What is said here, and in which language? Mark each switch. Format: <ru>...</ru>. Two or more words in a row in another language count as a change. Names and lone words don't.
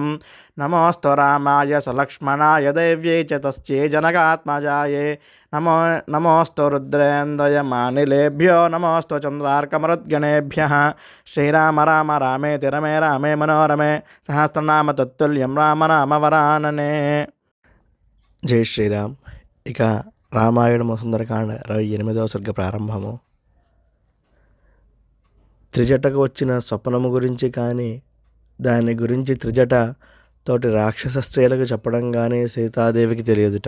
<sa>नमोऽस्तु रामाय सलक्ष्मणाय देव्यै च तस्यै जनकात्मजायै. नमोऽस्तु रुद्रेन्द्रयमानिलेभ्यो नमोऽस्तु चन्द्रार्कमरुद्गणेभ्यः. श्रीराम राम रामेति रमे रामे मनोरमे सहस्रनाम तत्तुल्यं రామనామవరాననే.</sa> <te>జై శ్రీరామ్. ఇక రామాయణము సుందరకాండ 28వ సర్గ ప్రారంభము. త్రిజటకు వచ్చిన స్వప్నము గురించి కానీ దాని గురించి త్రిజట తోటి రాక్షస స్త్రీలకు చెప్పడం కానీ సీతాదేవికి తెలియదుట.</te>